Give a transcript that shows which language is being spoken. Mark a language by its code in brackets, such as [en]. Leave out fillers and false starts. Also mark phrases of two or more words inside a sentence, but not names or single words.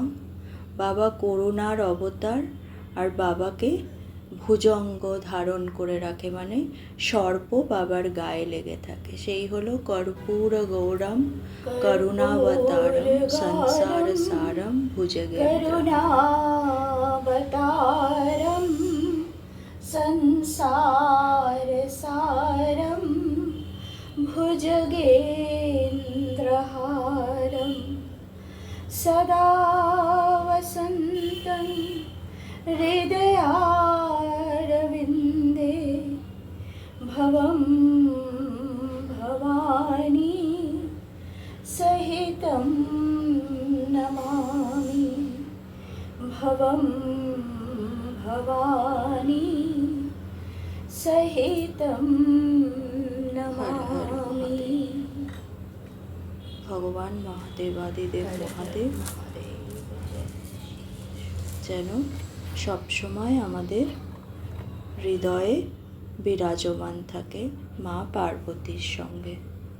[bn] বাবা করুণার অবতার, আর বাবাকে ভুজঙ্গ ধারণ করে রাখে, মানে সর্প বাবার গায়ে লেগে থাকে। সেই হলো [sa] কর্পূর গৌরম করুণাবতারম সংসার সারম करुणावतारं संसार सारं भुजगेन्द्रहारं सदा वसन्तं हृदयारविन्दे भवं भवानी सहितं नमामि भवं भवानी सहितं नमामि। [bn] ভগবান মহাদেবাদিদেব মহাদেব যেন সবসময় আমাদের হৃদয়ে বিরাজমান থাকে মা পার্বতীর সঙ্গে।